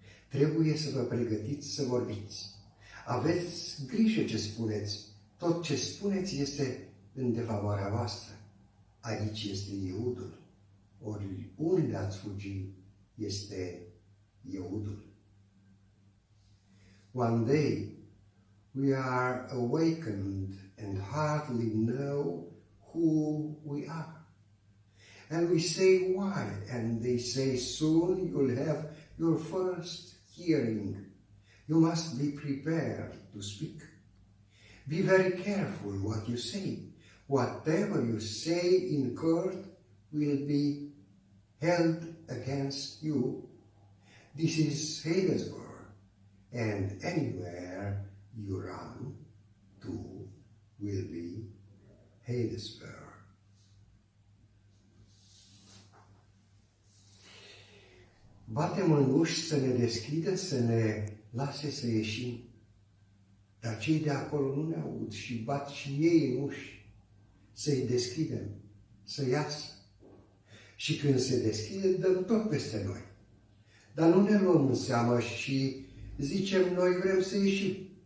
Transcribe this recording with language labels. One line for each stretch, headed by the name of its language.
Romanian: Trebuie să vă pregătiți să vorbiți. Aveți grijă ce spuneți. Tot ce spuneți este în defavoarea voastră. Aici este Eudul. Ori unde ați fugi este Eudul.
English: One day we are awakened and hardly know who we are. And we say why, and they say soon you'll have your first hearing. You must be prepared to speak. Be very careful what you say. Whatever you say in court will be held against you. This is Hadesburg, and anywhere you run to will be Hadesburg.
Romanian: Batem în uși să ne deschidă, să ne lase să ieșim, dar cei de acolo nu ne aud și bat și ei în uși, să-i deschidem, să iasă. Și când se deschide, dăm tot peste noi. Dar nu ne luăm în seamă și zicem, noi vrem să ieșim.